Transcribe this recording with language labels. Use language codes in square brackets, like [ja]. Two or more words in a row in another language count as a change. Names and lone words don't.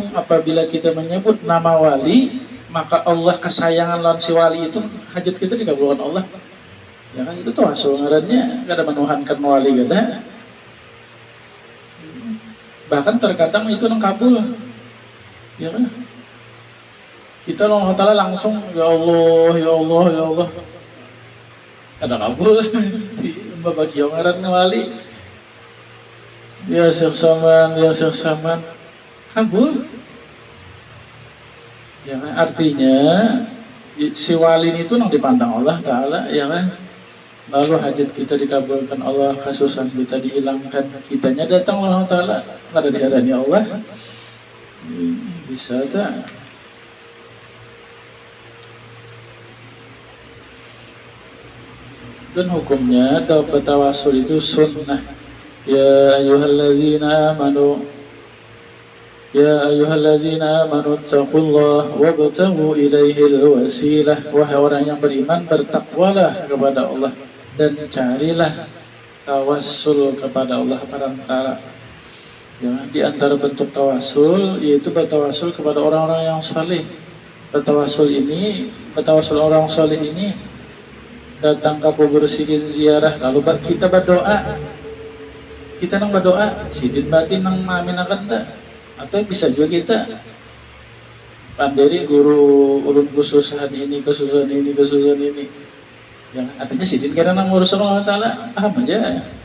[id] Apabila kita menyebut nama wali, maka Allah kesayangan lawan si wali itu, hajat kita dikabulkan Allah. Ya kan itu tuh asal ngarannya, gak ada menuhankan wali gak ada. Bahkan terkadang itu nang kabul. Ya kan? Kita Allah Ta'ala langsung ya Allah, ya Allah, ya Allah. Ada kabul. Bapak kiong ngaran wali. Ya Syekh Saman, ya Syekh Saman. Kabul. Ya kan? Artinya si wali itu nang dipandang Allah Ta'ala, ya kan? Lalu hajat kita dikabulkan Allah, kesusahan kita dihilangkan, kitanya datang Allah Ta'ala, ada di hadapan Allah. Bisa tak? Dan hukumnya tawasul itu sunnah. [ar] يا أيها الذين آمنوا، يا أيها الذين آمنوا اتقوا الله وابتغوا إليه الوسيلة. [id] Wahai orang yang beriman, bertakwalah kepada Allah dan carilah tawassul kepada Allah perantara. Ya, di antara bentuk tawasul yaitu bertawasul kepada orang-orang yang saleh. Bertawasul orang saleh ini datang ke kubur sidin ziarah, lalu kita berdoa. [bjn] Kita nang berdoa, sidin batin nang maminakan tak? Atau bisa juga kita pandiri guru ulun kesusahan ini. [id] Yang artinya sidin kira nang ngurus Allah Ta'ala, paham aja.